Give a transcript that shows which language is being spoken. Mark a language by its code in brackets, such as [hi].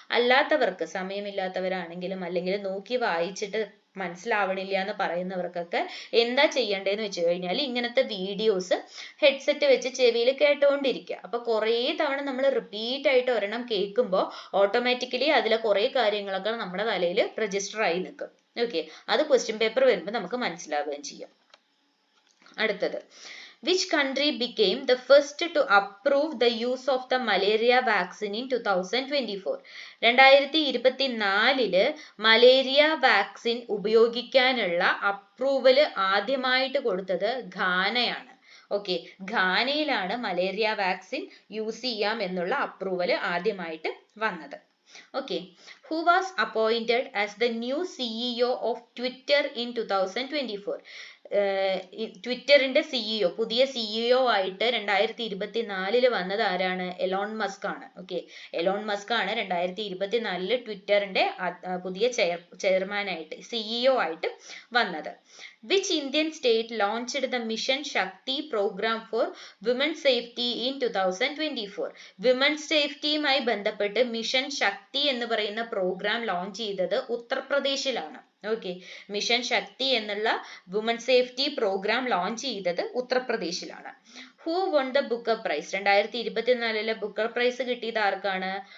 [ml] അല്ലാത്തവർക്ക്, സമയമില്ലാത്തവരാണെങ്കിലും അല്ലെങ്കിൽ നോക്കി വായിച്ചിട്ട് മനസ്സിലാവണില്ല എന്ന് പറയുന്നവർക്കൊക്കെ എന്താ ചെയ്യേണ്ടതെന്ന് വെച്ച് കഴിഞ്ഞാൽ ഇങ്ങനത്തെ വീഡിയോസ് ഹെഡ്സെറ്റ് വെച്ച് ചെവിയിൽ കേട്ടോണ്ടിരിക്കുക. അപ്പൊ കുറേ തവണ നമ്മൾ റിപ്പീറ്റ് ആയിട്ട് ഒരെണ്ണം കേൾക്കുമ്പോൾ ഓട്ടോമാറ്റിക്കലി അതിലെ കുറേ കാര്യങ്ങളൊക്കെ നമ്മുടെ തലയിൽ രജിസ്റ്റർ ആയി നിൽക്കും. ഓക്കെ, അത് ക്വസ്റ്റ്യൻ പേപ്പർ വരുമ്പോൾ നമുക്ക് മനസ്സിലാവുകയും ചെയ്യും. അടുത്തത്, [en] which country became the first to approve the use of the malaria vaccine in 2024? [ml] 2024 malaria vaccine ഉപയോഗിക്കാനുള്ള അപ്രൂവൽ ആദ്യമായിട്ട് കൊടുത്തത് ഘാനയാണ്. ഓക്കെ, ഘാനയിലാണ് മലേറിയ വാക്സിൻ യൂസ് ചെയ്യാം എന്നുള്ള അപ്രൂവൽ ആദ്യമായിട്ട് വന്നത്. [en] Okay, who was appointed as the new CEO of Twitter in 2024? [ml] ട്വിറ്ററിന്റെ CEO, പുതിയ CEO ആയിട്ട് 2024 വന്നത് ആരാണ്? എലോൺ മസ്ക് ആണ്. ഓക്കെ, എലോൺ മസ്ക് ആണ് 2024 ട്വിറ്ററിന്റെ പുതിയ ചെയർമാൻ ആയിട്ട്, സിഇഒ ആയിട്ട് വന്നത്. [en] Which Indian state launched the Mission Shakti program for women safety in 2024? [ml] Women's safetyയുമായി ബന്ധപ്പെട്ട് മിഷൻ ശക്തി എന്ന് പറയുന്ന പ്രോഗ്രാം ലോഞ്ച് ചെയ്തത് ഉത്തർപ്രദേശിലാണ്. ഓക്കെ, മിഷൻ ശക്തി എന്നുള്ള വുമൺ സേഫ്റ്റി പ്രോഗ്രാം ലോഞ്ച് ചെയ്തത് ഉത്തർപ്രദേശിലാണ്. [en] Who won the booker prize? [ml] 2024 Booker price കിട്ടിയത് ആർക്കാണ്?